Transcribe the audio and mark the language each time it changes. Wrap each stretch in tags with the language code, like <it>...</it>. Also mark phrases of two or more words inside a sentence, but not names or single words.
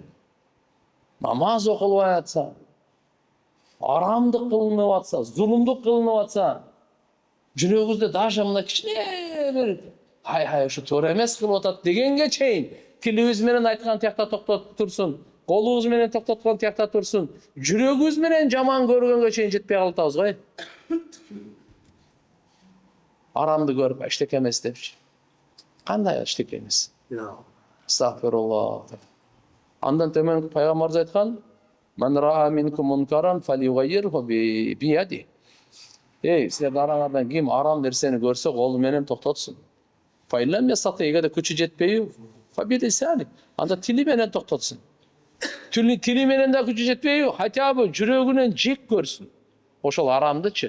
<ky>Намаз окулбай атса, арамдык кылынып атса, зулумдук кылынып атса, жүрөгүбүздө даже мына кичине бир ушу туура эмес кылып атат дегенге чейин тилибиз менен айткан тиякта токтоп турсун, колубуз менен токтоткон тиякта турсун, жүрөгүбүз менен жаман көргөнгө чейин жетпей калып атабыз го. Арамды көрүп эчтеке эмес депчи. Кандай эчтеке эмес? Астагфируллах. Андан төмөн пайгамбарыбыз айткан:</ky> <ar>"من رأى منكم منكرا فليغيره بيده."</ar> <ky>Силердин араңардан ким арам нерсени көрсө, колу менен токтотсун.</ky> <ar>فإن لم يستطع,</ar> <ky>эгерде күчү жетпейби, фабилисани. Анда тили менен токтотсун. Тили менен да күчү жетпейби,</ky> <ru>хотя бы</ru> <ky>жүрөгүнөн жек көрсүн. Ошол арамдычы.</ky>